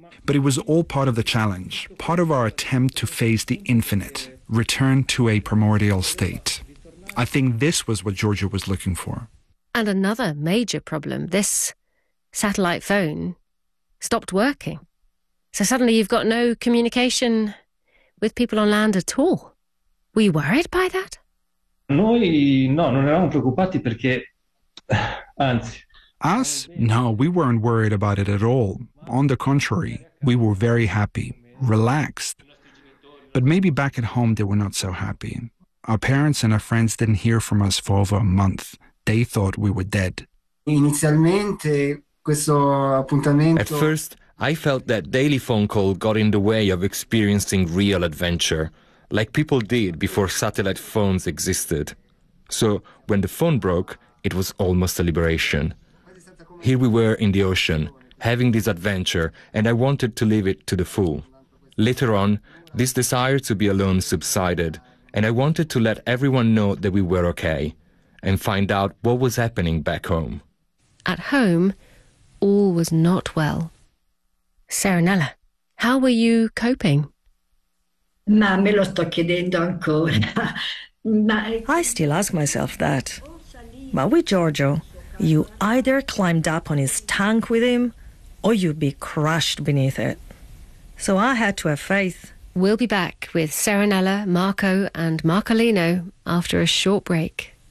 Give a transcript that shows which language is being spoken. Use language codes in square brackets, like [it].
[en] But it was all part of the challenge, part of our attempt to face the infinite, return to a primordial state. I think this was what Georgia was looking for. And another major problem, this satellite phone stopped working. So suddenly you've got no communication with people on land at all. Were you worried by that? [it] Noi no, non eravamo preoccupati perché, anzi. [en] Us? No, we weren't worried about it at all. On the contrary, we were very happy, relaxed. But maybe back at home they were not so happy. Our parents and our friends didn't hear from us for over a month. They thought we were dead. [it] Inizialmente, questo appuntamento... [en] At first, I felt that daily phone call got in the way of experiencing real adventure, like people did before satellite phones existed. So when the phone broke, it was almost a liberation. Here we were in the ocean, having this adventure, and I wanted to live it to the full. Later on, this desire to be alone subsided, and I wanted to let everyone know that we were okay, and find out what was happening back home. At home, all was not well. Serenella, how were you coping? [it] Ma me lo sto chiedendo ancora. [en] Ma... I still ask myself that. Ma with Giorgio, you either climbed up on his tank with him, or you'd be crushed beneath it. So I had to have faith. We'll be back with Serenella, Marco and Marcolino after a short break.